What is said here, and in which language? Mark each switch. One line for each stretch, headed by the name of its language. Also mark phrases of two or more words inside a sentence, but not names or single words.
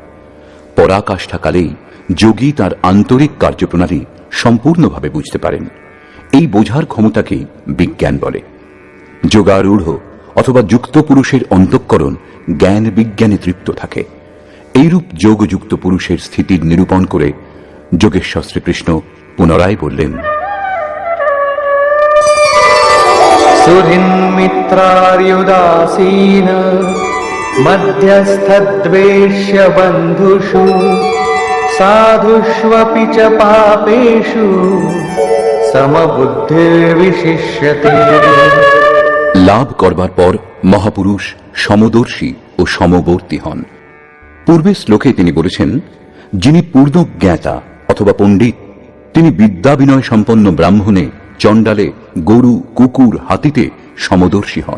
Bangla: পরাকাষ্ঠাকালেই যোগী তার আন্তরিক কার্যপ্রণালী সম্পূর্ণভাবে বুঝতে পারেন। এই বোঝার ক্ষমতাকেই বিজ্ঞান বলে। যোগারূঢ় অথবা যুক্ত পুরুষের অন্তঃকরণ জ্ঞান বিজ্ঞানে তৃপ্ত থাকে। এইরূপ যোগযুক্ত পুরুষের স্থিতির নিরূপণ করে যোগেশ্বর শ্রীকৃষ্ণ পুনরায় বললেন,
Sanskrit: सुहृन्मित्रार्युदासीन मध्यस्थद्वेष्य बन्धुषु साधुष्वपि च पापेषु समबुद्धिर्विशिष्यते।
Bangla: লাভ করবার পর মহাপুরুষ সমদর্শী ও সমবর্তী হন। পূর্বে শ্লোকে তিনি বলেছেন, যিনি পূর্ণ জ্ঞাতা অথবা পণ্ডিত, তিনি বিদ্যা বিনয় সম্পন্ন ব্রাহ্মণে, চণ্ডালে, গরু, কুকুর, হাতিতে সমদর্শী হন।